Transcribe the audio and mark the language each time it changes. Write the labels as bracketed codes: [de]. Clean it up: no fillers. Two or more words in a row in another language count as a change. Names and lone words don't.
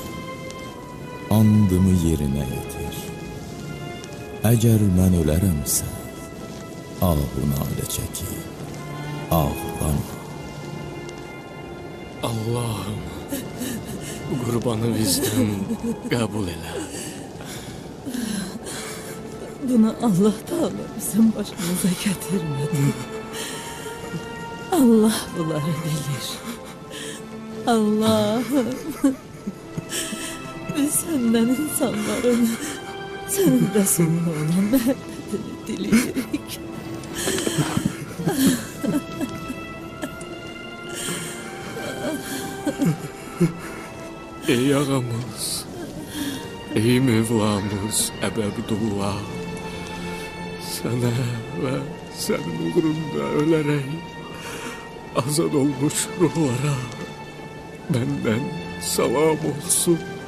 [az] Andımı yerinə yetir. Əgər mən ölərəmsə, ah-nalə çəkir, ağlama. Allah'ım, qurbanı bizdən qəbul elə. [tr] Bunu Allah Teala bizim başımıza getirmedi. [az] Allah bunları bilir. Allah'ım. [tr] Biz senden insanların, senin Resulüne olan [az] məhəbbətini diləyirik. Ey ağamız, ey Mevlamız Əbəbdullah, sənə və sənin uğrunda ölərək azad olmuş ruhlara məndən salam olsun.